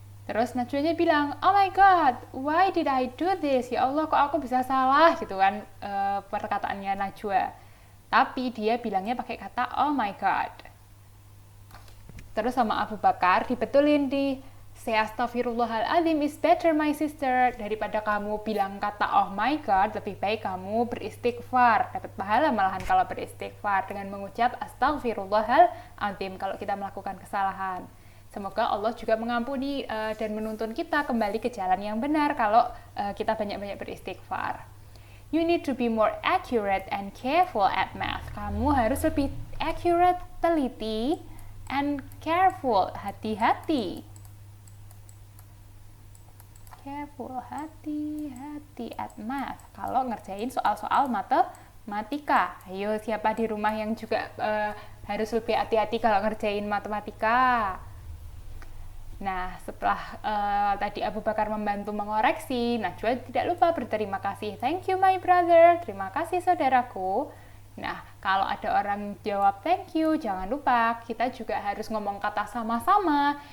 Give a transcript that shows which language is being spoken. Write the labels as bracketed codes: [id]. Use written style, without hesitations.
[id] Terus Najwanya bilang, [en] oh my god, why did I do this? [id] Ya Allah, kok aku bisa salah gitu kan perkataannya Najwa. Tapi dia bilangnya pakai kata [en] oh my god. [id] Terus sama Abu Bakar dibetulin di [en] say astaghfirullahaladzim is better my sister. [id] Daripada kamu bilang kata oh my god, lebih baik kamu beristighfar. Dapat pahala malahan kalau beristighfar dengan mengucap astaghfirullahaladzim kalau kita melakukan kesalahan. Semoga Allah juga mengampuni dan menuntun kita kembali ke jalan yang benar kalau kita banyak-banyak beristighfar. [en] You need to be more accurate and careful at math. [id] Kamu harus lebih [en] accurate, [id] teliti, [en] and careful, [id] hati-hati. [en] Careful, [id] hati-hati [en] at math. [id] Kalau ngerjain soal-soal matematika. Ayo, siapa di rumah yang juga harus lebih hati-hati kalau ngerjain matematika? Nah, setelah tadi Abu Bakar membantu mengoreksi, Najwa tidak lupa berterima kasih. [en] Thank you my brother, [id] terima kasih saudaraku. Nah, kalau ada orang jawab [en] thank you, [id] jangan lupa kita juga harus ngomong kata sama-sama.